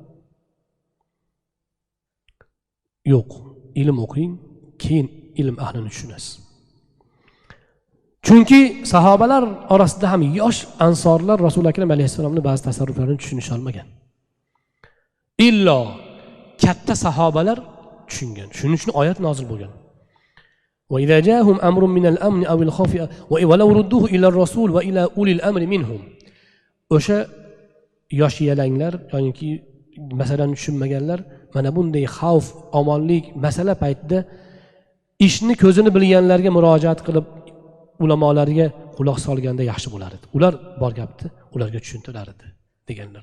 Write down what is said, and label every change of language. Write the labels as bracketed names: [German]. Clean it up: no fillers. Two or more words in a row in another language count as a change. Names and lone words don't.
[Uzbek] Yo'q, ilm o'qing, keyin ilm ahlini tushunasiz. Chunki sahobalar orasida ham yosh ansorlar Rasul akram alayhissalomning ba'zi tasarruflarini tushunisha olmagan. Illo katta sahobalar tushungan. Shuning uchun oyat nozil bo'lgan. [Arabic] وإذا جاءهم أمر من الأمن أو الخوف ولو ردوه إلى الرسول وإلى أولي الأمر منهم. [Uzbek] O'sha yosh yalanglar yoki masalan tushunmaganlar mana bunday xavf, omonlik masala paytida ishni ko'zini bilganlarga murojaat qilib ulamolarga quloq solganda yaxshi bo'lar edi. Ular bor gapni ularga tushuntirar edi deganlar.